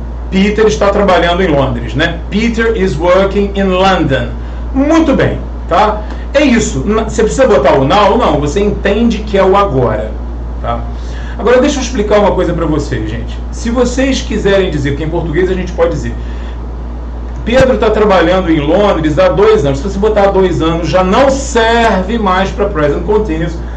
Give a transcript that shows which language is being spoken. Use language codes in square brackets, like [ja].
[pt] Peter está trabalhando em Londres, né? [en] Peter is working in London. [pt] Muito bem, tá? É isso. Você precisa botar o now? Não, você entende que é o agora, tá? Agora deixa eu explicar uma coisa para vocês, gente. Se vocês quiserem dizer, porque em português a gente pode dizer, Pedro está trabalhando em Londres há 2 anos. Se você botar há 2 anos, já não serve mais para present continuous.